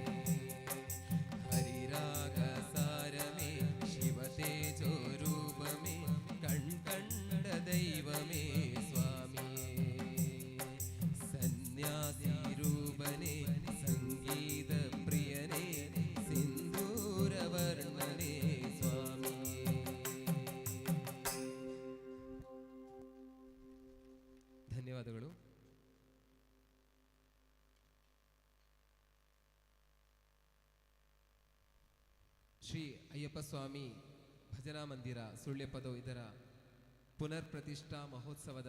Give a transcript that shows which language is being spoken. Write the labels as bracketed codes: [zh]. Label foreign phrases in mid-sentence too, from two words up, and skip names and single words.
[ml] ഹരിരാഗസാരമേ ശിവതേജോരൂപമേ കണ്ട ദൈവമേ സ്വാമിയേ സന്യാസി രൂപനേ സംഗീത പ്രിയനേ സിന്ദൂരവർണ്ണനേ സ്വാമിയേ ಧನ್ಯವಾದಗಳು. [kn] ಶ್ರೀ ಅಯ್ಯಪ್ಪ ಸ್ವಾಮಿ ಭಜನಾ ಮಂದಿರ ಸುಳ್ಯಪದ ಇದರ ಪುನರ್ ಪ್ರತಿಷ್ಠಾ ಮಹೋತ್ಸವದ